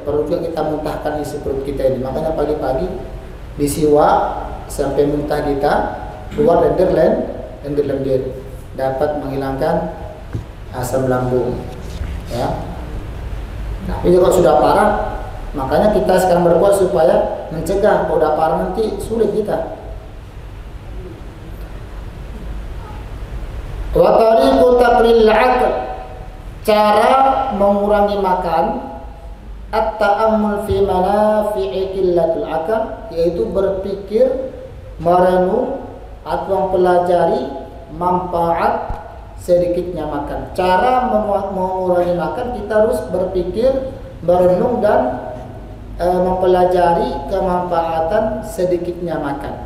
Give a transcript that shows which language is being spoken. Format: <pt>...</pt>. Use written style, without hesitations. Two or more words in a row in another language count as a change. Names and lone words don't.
<id>Perlu juga kita muntahkan isi perut kita ini. Makanya pagi-pagi disiwak sampai muntah kita keluar lendir-lendir, dapat menghilangkan asam lambung. Ya. Tapi kalau sudah parah, makanya kita sekarang berbuat supaya mencegah. Kalau sudah parah nanti sulit kita.</id> <ar>وطريق تقليل العقل,</ar> <id>cara mengurangi makan,</id> <ar>التأمل في منافع قلة العقل,</ar> <id>yaitu berpikir, merenung atau mempelajari manfaat sedikitnya makan. Cara mengurangi makan, kita harus berpikir, merenung dan mempelajari kemanfaatan sedikitnya makan.</id>